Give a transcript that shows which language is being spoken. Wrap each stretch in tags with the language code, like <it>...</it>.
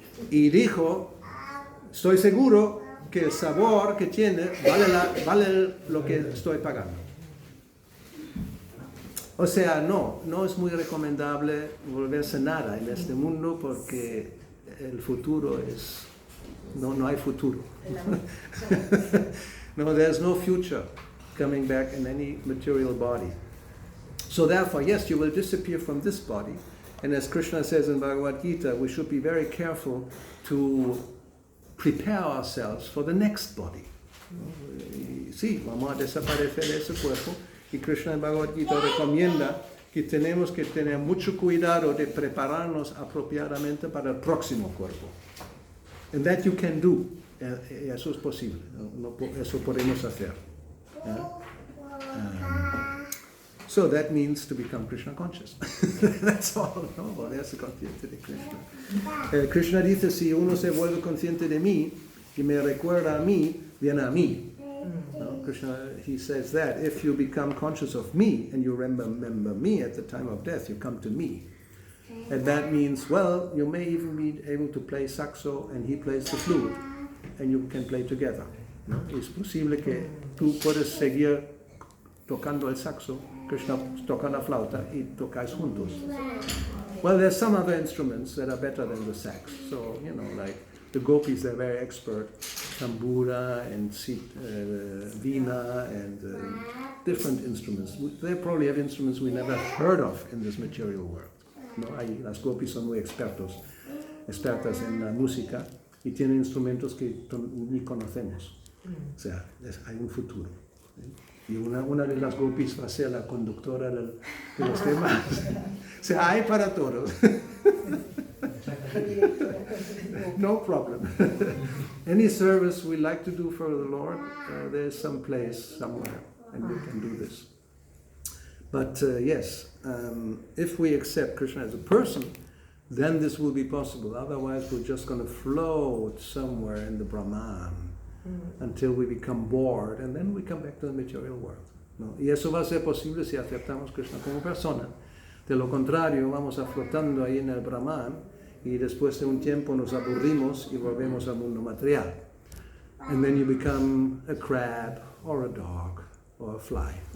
<es>Y dijo, estoy seguro que el sabor que tiene vale lo que estoy pagando. O sea, no es muy recomendable volverse nada en este mundo porque el futuro no hay futuro.</es> <en>No, there's no future coming back in any material body. So therefore, yes, you will disappear from this body. And as Krishna says in Bhagavad Gita, we should be very careful to prepare ourselves for the next body.</en> <es>Sí, vamos a desaparecer de ese cuerpo. Y Krishna en Bhagavad Gita recomienda que tenemos que tener mucho cuidado de prepararnos apropiadamente para el próximo cuerpo.</es> <en>And that you can do.</en> <es>Eso es posible. Eso podemos hacer.</es> <en>So that means to become Krishna conscious. That's all.</en> <es>No, volverse consciente de Krishna. Krishna dice, si uno se vuelve consciente de mí y me recuerda a mí, viene a mí.</es> <en>No, Krishna, he says that if you become conscious of me and you remember me at the time of death, you come to me. And that means, well, you may even be able to play saxo and he plays the flute and you can play together.</en> <es>¿No? Es posible que tú puedes seguir tocando el saxo, Krishna toca la flauta y tocáis juntos.</es> <en>Well, there's some other instruments that are better than the sax. So, like the gopis, they're very expert. Tambura and veena and different instruments. They probably have instruments we never heard of in this material world.</en> <es>¿No? Las gopis son muy expertas en la música y tienen instrumentos que ni conocemos. O sea, hay un futuro. Y una de las gopis va a ser la conductora de los temas. O sea, hay para todos.</es> <en>No problem. Any service we like to do for the Lord, there's some place somewhere, and we can do this. But yes, if we accept Krishna as a person, then this will be possible. Otherwise, we're just going to float somewhere in the Brahman until we become bored, and then we come back to the material world.</en> <es>¿No? Y eso va a ser posible si aceptamos Krishna como persona. De lo contrario, vamos a flotando ahí en el Brahman, y después de un tiempo nos aburrimos y volvemos al mundo material.</es> <en>And then you become a crab, or a dog, or a fly.</en>